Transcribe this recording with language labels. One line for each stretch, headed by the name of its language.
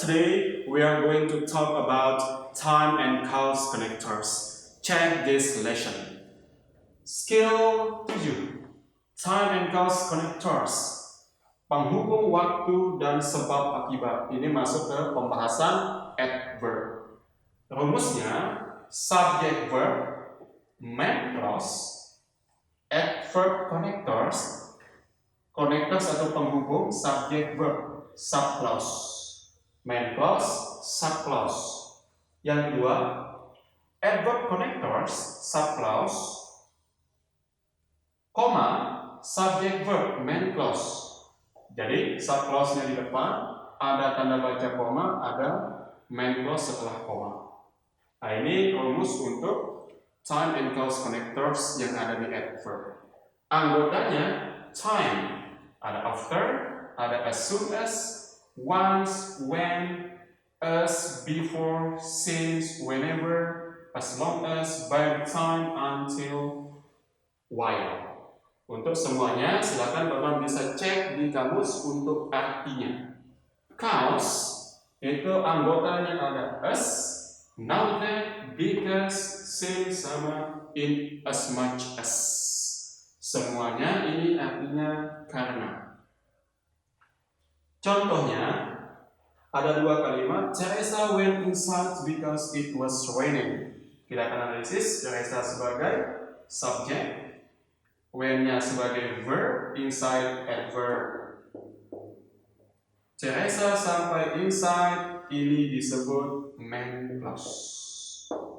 English: Today we are going to talk about time and cause connectors. Check this lesson. Skill 7. Time and cause connectors.
Indonesian: Penghubung waktu dan sebab akibat. Ini masuk ke pembahasan adverb. Rumusnya subject verb, main clause, adverb connectors, connectors atau penghubung subject verb subclause, main clause subclause. Yang kedua, adverb connectors subclause, koma subject verb main clause. Jadi subclause-nya di depan ada tanda baca koma, ada main clause setelah koma. Nah, ini rumus untuk time and cause connectors yang ada di adverb. Anggotanya time, ada after, ada as soon as, once, when, as, before, since, whenever, as long as, by the time, until, while. Untuk semuanya silakan Bapak bisa cek di kamus untuk artinya. Cause itu anggotanya ada as, now that, because, since, sama in, as much as. Semuanya ini artinya karena. Contohnya ada dua kalimat.
English: Teresa went inside because it was raining.
Indonesian: Kita akan analisis Teresa sebagai subjek, when-nya sebagai verb, inside adverb. Teresa sampai inside, ini disebut main clause.